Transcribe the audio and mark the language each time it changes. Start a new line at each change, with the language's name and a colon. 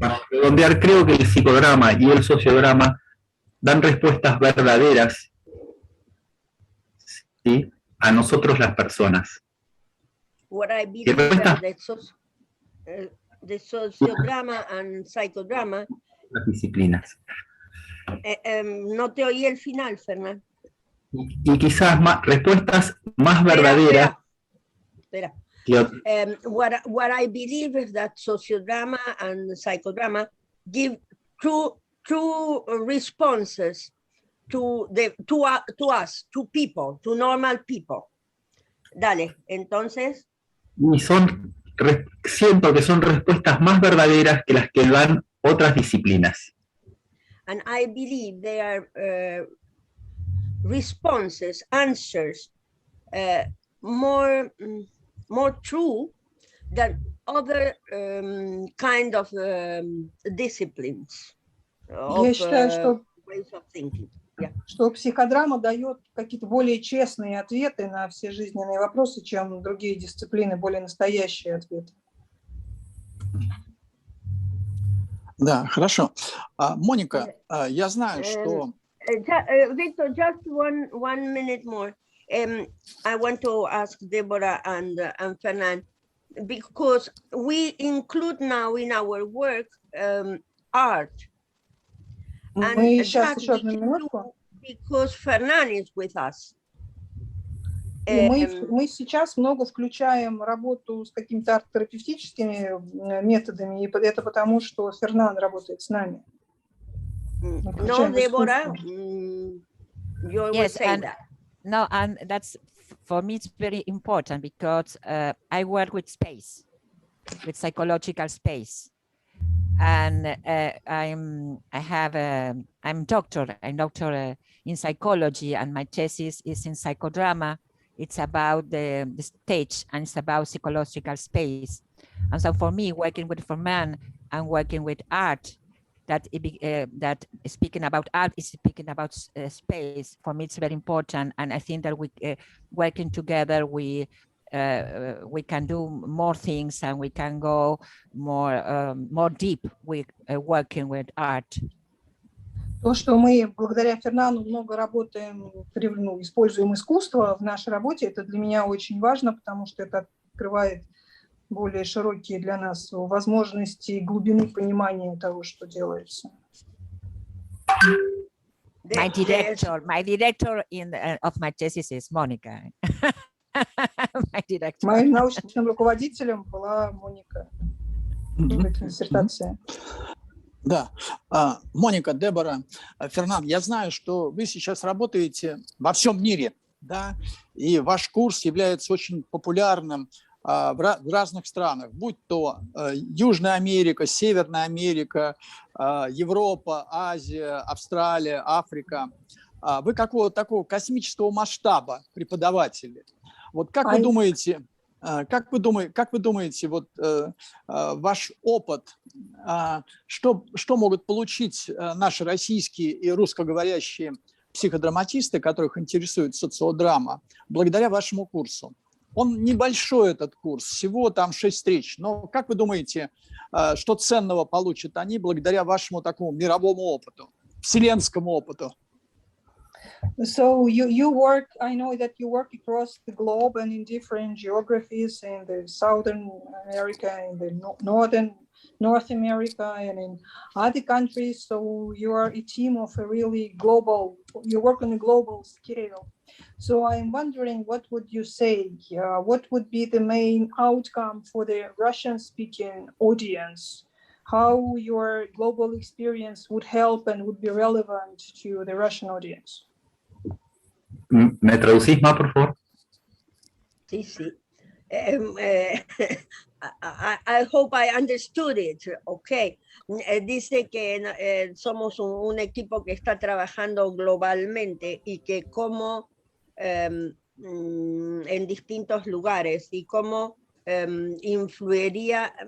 Spanish: Donde creo que el psicodrama y el sociodrama dan respuestas verdaderas, ¿sí?, a nosotros las personas.
English: What I believe that the sociodrama and psychodrama.
Spanish: Las disciplinas. No te oí el final, Fernán. Y quizás respuestas más verdaderas. Espera.
English: What I believe is that sociodrama and psychodrama give true responses to us, to people, to normal people.
Spanish: Dale, entonces. Y siento que son respuestas más verdaderas que las que dan otras disciplinas.
English: And I believe they are responses, answers, more true than other kind of disciplines.
Russian: Я считаю, что
English: ways of thinking. Yeah.
Russian: Что психодрама дает какие-то более честные ответы на все жизненные вопросы, чем другие дисциплины, более настоящие ответы. Да, хорошо. Моника, я знаю, что...
English: Victor, just one minute more. I want to ask Debora and Fernand, because we include now in our work art.
Russian: Мы сейчас еще одну минутку.
English: Because Fernand is with us.
Russian: И мы сейчас много включаем работу с какими-то арт-терапевтическими методами, и это потому, что Фернан работает с нами.
English: No, Debora, you will say that. No, and that's, for me, it's very important because I work with space, with psychological space. And I'm doctor in psychology, and my thesis is in psychodrama. It's about the stage, and it's about psychological space. And so for me, working with Fernand and working with art, that speaking about art is speaking about space. For me, it's very important. And I think that we working together, we can do more things, and we can go more deep with working with art.
Russian: То, что мы благодаря Фернану много работаем, используем искусство в нашей работе, это для меня очень важно, потому что это открывает более широкие для нас возможности и глубины понимания того, что делается.
English: My director of my thesis is Monica. My director.
Russian: Моим научным руководителем была Моника в этой диссертации. Да. Моника, Дебора, Фернан, я знаю, что вы сейчас работаете во всем мире, да, и ваш курс является очень популярным в разных странах, будь то Южная Америка, Северная Америка, Европа, Азия, Австралия, Африка. Вы какого-то такого космического масштаба преподаватели. Вот как вы думаете, вот ваш опыт, что могут получить наши российские и русскоговорящие психодраматисты, которых интересует социодрама, благодаря вашему курсу? Он небольшой, этот курс, всего там 6 встреч. Но как вы думаете, что ценного получат они благодаря вашему такому мировому опыту, вселенскому опыту?
English: So you work, I know that you work across the globe and in different geographies in the Southern America, in the North America, and in other countries. So you are a team of a really global, you work on a global scale. So I'm wondering, what would you say? What would be the main outcome for the Russian-speaking audience? How your global experience would help and would be relevant to the Russian audience?
Spanish: ¿Me traducís más, por favor? Sí, sí.
English: I hope I understood it. Okay.
Spanish: Dice que somos un equipo que está trabajando globalmente y que como en distintos lugares y cómo influiría.